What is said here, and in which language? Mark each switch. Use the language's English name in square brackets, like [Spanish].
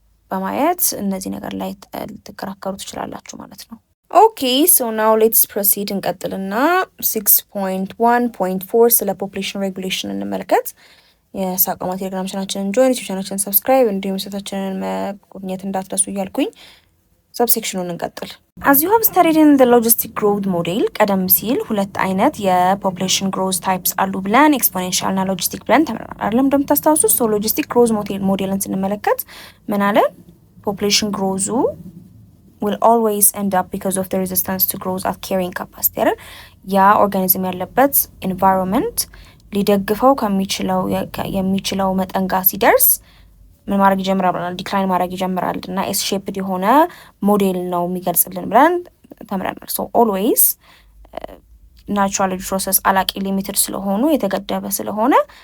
[Amharic] በማየት እነዚህ ነገር ላይ ልትከራከሩ ትችላላችሁ ማለት ነው። ኦኬ [English] ሶ ናው ሌትስ ፕሮሲድ [Amharic] እንቀጥልና 6.1.4 ስለ ፖፑሌሽን ሬጉሌሽን እንመልከት። የሳቋማ ቴሌግራም ቻናላችንን ጆይን፣ ዩቲዩብ ቻናላችንን ሰብስክራይብ እንዲሁም ሴታችንን መጎብኘት እንዳትረሱ እያልኩኝ ሰብሴክሽኑን እንቀጥል። [English] as you have studied in the logistic growth model [Amharic] ቀደም ሲል ሁለት አይነት የፖፑሌሽን ግሮዝ ታይፕስ አሉ ብለን ኤክስፖኔንሻል እና ሎጂስቲክ ብለን ተምረናል አይደለም? እንደምታስታውሱት ሶ ሎጂስቲክ ግሮዝ ሞዴልን ስንመለከት ምን አለ? [English] ፖፑሌሽን ግሮዙ will always end up because of the resistance to growth at carrying capacity አይደል? [Amharic] ያ ኦርጋኒዝም ያለበት environment ሊደግፈው የሚችለው መጠን ጋር ሲደርስ ምን ማድረግ ይጀምራል? ዲክላይን ማድረግ ይጀምራል እና ኤስ ሼፕድ የሆነ ሞዴል ነው የሚገልጽልን ብለን ተምረናል። ሶ ኦልዌይስ ናቹራል ፕሮሰስ አላቂ ሊሚትድ ስለሆኑ የተገደበ ስለሆነ